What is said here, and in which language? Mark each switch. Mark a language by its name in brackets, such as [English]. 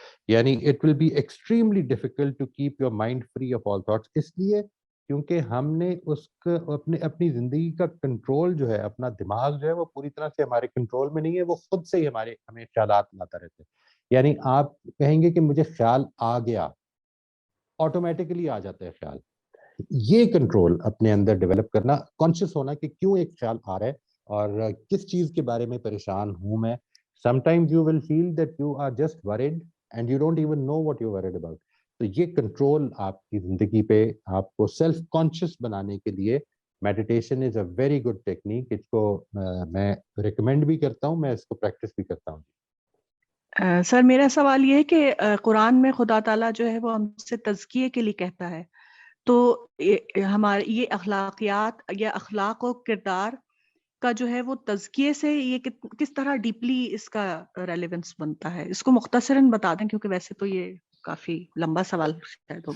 [Urdu] یعنی [English] it will be extremely difficult to keep your mind free of all thoughts, [Urdu] اس لیے کیونکہ ہم نے اس کو اپنی زندگی کا کنٹرول جو ہے, اپنا دماغ جو ہے وہ پوری طرح سے ہمارے کنٹرول میں نہیں ہے, وہ خود سے ہی ہمیں خیالات لاتا رہتے ہیں. یعنی آپ کہیں گے کہ مجھے خیال آ گیا, آٹومیٹکلی آ جاتا ہے خیال. یہ کنٹرول اپنے اندر ڈیولپ کرنا, کانشیس ہونا کہ کیوں ایک خیال آ رہا ہے اور کس چیز کے بارے میں پریشان ہوں میں. [English] Sometimes you will feel that you are just worried and you don't even know what you're worried about. [Urdu] تو یہ کنٹرول آپ کی زندگی پہ آپ کو سیلف کانشیس بنانے کے لیے [English] Meditation is a very good technique. [Urdu] اس کو میں ریکمینڈ بھی کرتا ہوں, میں اس کو پریکٹس بھی کرتا ہوں. سر میرا سوال یہ ہے کہ قرآن میں خدا تعالیٰ جو ہے وہ ہم سے تزکیے کے لیے کہتا ہے, تو ہمارے یہ اخلاقیات یا اخلاق و کردار کا جو ہے وہ تزکیے سے یہ کس طرح ڈیپلی اس کا ریلیونس بنتا ہے, اس کو مختصراً بتا دیں کیونکہ ویسے تو یہ کافی لمبا سوال شاید ہوگا.